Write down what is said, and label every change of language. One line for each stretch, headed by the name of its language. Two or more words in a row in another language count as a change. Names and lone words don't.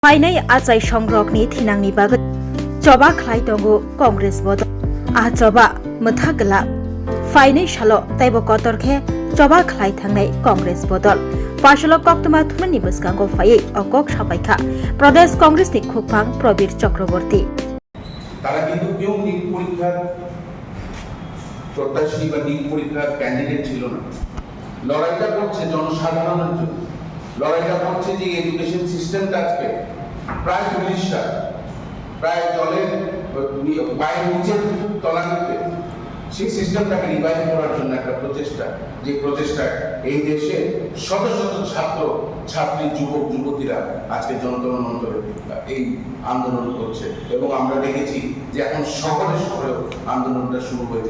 Bodo: फाइनाय आचाय संग्रकनि थिनांनि बागै चबा खलाय दंगो कांग्रेस बदल आ चबा मथागला फाइनाय सालो तैब कतरखे चबा खलाय थांनाय कांग्रेस बदल फाशल कक्तमा थुमनि बसकांगो फायै अकक सापायखा प्रदेश कांग्रेसनि खुफां प्रबीर चक्रवर्ती
Bangla: তারা কিন্তু কেউ নিট পরীক্ষার প্রত্যাশী বা নিট পরীক্ষার ক্যান্ডিডেট ছিল না। লড়াইটা করছে জনসাধারণের জন্য, লড়াইটা করছে যে এডুকেশন সিস্টেমটা আজকে প্রায় 40 সাল প্রায় জলের পায়ের নিচের তলানিতে সেই সিস্টেমটাকে রিভাইভ করার জন্য একটা প্রচেষ্টা, যে প্রচেষ্টায় এই দেশে শত শত ছাত্র ছাত্রী যুবক যুবতীরা আজকে যন্ত্র মন্ত্রে এই আন্দোলন করছে এবং আমরা দেখেছি যে এখন শহরে শহরেও আন্দোলনটা শুরু হয়েছে।